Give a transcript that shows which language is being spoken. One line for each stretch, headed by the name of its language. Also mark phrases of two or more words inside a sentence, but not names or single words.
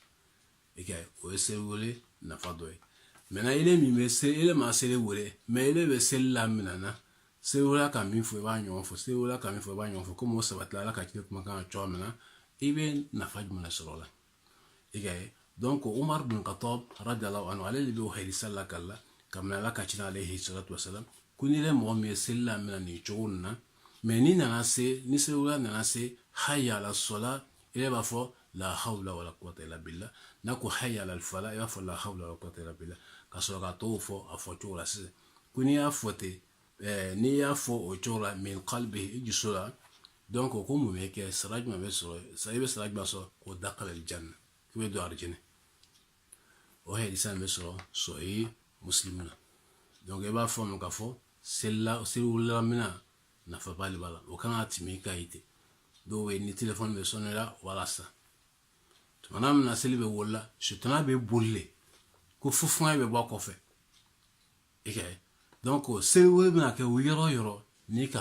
Bambara: o ye seli wele nafa dɔ ye maintenant ele min bɛ seli ele ma seli wele mais ele bɛ seli la mina na seli wele ka min fɔ i b'a ɲɔgɔn fɔ seli wele ka min fɔ i b'a ɲɔgɔn fɔ komi o sabatila ala ka ciden kumakan cogoya min na i bɛ nafa jumɛn sɔrɔ la donc Umar bin Khattab
Arabic: رضي الله عنه
Bambara: ale de bɛ o hadisa la kala kabini ala ka ciden
Arabic: عليه الصلاة والسلام
Bambara: ko ni yɛrɛ mɔgɔ min ye seli la mina nin cogo nin na mais ni seli wele nana se
Arabic: حي على الصلاة
Bambara: ele b'a fɔ
Arabic: لا حول ولا قوة إلا بالله
Bambara: n'a ko
Arabic: حي على الفلاح
Bambara: i b'a fɔ
Arabic: لا حول ولا قوة إلا بالله
Bambara: ka sɔrɔ ka tɔw fɔ a fɔ cogo la sisan ko n'i y'a fɔ ten n'i y'a fɔ o cogo la min qalbi i dusu la donc ko mun bɛ kɛ sara jumɛn bɛ sɔrɔ i bɛ sara jumɛn sɔrɔ ko
Arabic: دخل الجنة
Bambara: k'i bɛ don arijinɛ o hadisa bɛ sɔrɔ sahih Muslim na donc i b'a fɔ mun ka fɔ seli wele mina nafa b'ale b'a la o kan ka tɛmɛ i ka ye ten dɔw bɛ ni téléphone bɛ sonné la walasa tumana min na seli bɛ wele la sutana bɛ boli le ko fufuŋɛ bɛ bɔ a kɔfɛ donc seli wele bɛna kɛ yɔrɔ yɔrɔ n'i ka